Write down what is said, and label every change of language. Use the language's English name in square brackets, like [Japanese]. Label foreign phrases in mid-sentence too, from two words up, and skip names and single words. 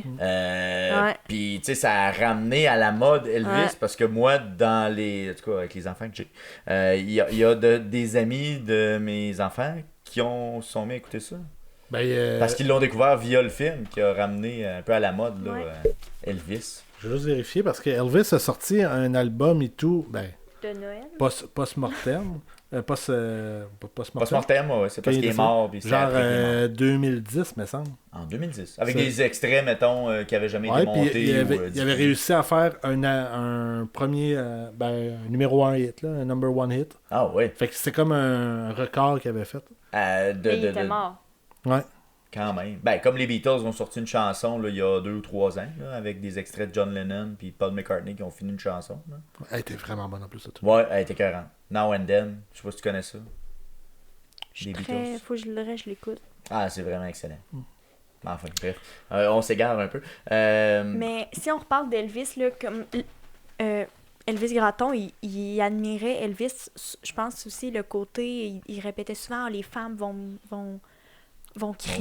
[French] Puis, tu sais, ça a ramené à la mode Elvis parce que moi, en tout cas, avec les enfants que j'ai, il y a des amis de mes enfants qui sont mis à écouter ça. Parce qu'ils l'ont découvert via le film qui a ramené un peu à la mode là, Elvis. Je vais juste vérifier parce que Elvis a sorti un album et tout, De Noël. post-mortem. Post-mortem. Post-mortem, ouais, c'est parce qu'il est mort. Puis c'est Genre après qu'il est mort. 2010, me semble. En 2010. Avec C'est- des extraits, mettons, qui avaient jamais été Ouais, puis montés. il avait, ou, il avait réussi à faire un premier, un numéro 1 hit, là, un [English] number one hit. [French] Ah ouais. Fait que c'est comme un record qu'il avait fait. Et il était mort. Ouais. Quand même. Ben, comme les Beatles ont sorti une chanson là, il y a 2 ou 3 ans, là, avec des extraits de John Lennon puis Paul McCartney qui ont fini une chanson. Là. Elle était vraiment bonne en plus de tout. Ouais, elle était 40. Now and Then. Je sais pas si tu connais ça. Je suis Les très... Beatles. Faut que je l'écoute. Ah, c'est vraiment excellent. Enfin, bref. On s'égare un peu. Mais si on reparle d'Elvis, là, comme Elvis Gratton, il admirait Elvis, je pense aussi le côté, il répétait souvent, les femmes vont crier,